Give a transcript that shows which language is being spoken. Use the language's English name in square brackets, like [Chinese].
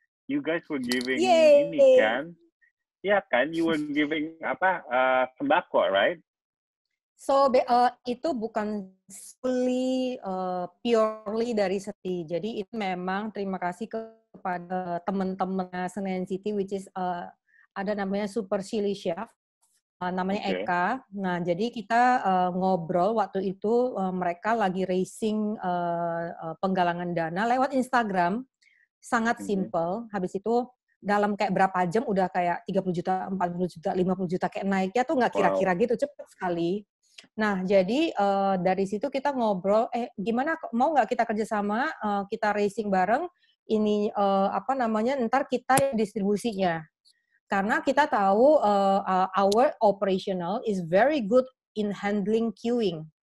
[English] You guys were giving [Indonesian] ini kan? Ya kan, [English] you were giving sembako, right? [Indonesian] So itu bukan purely dari Seti. Jadi itu memang terima kasih kepada teman-teman Senayan City, [English] which is [Indonesian] ada namanya Super Chili Chef, namanya Eka. Nah jadi kita ngobrol waktu itu mereka lagi raising penggalangan dana lewat Instagram, sangat simple. Habis itu dalam kayak berapa jam udah kayak 30 juta, 40 juta, 50 juta kayak naiknya tuh nggak kira-kira gitu, cepet sekali. Nah, jadi dari situ kita ngobrol, gimana mau nggak kita kerjasama, kita racing bareng, ini ntar kita distribusinya. Karena kita tahu [English] our operational is very good in handling queuing.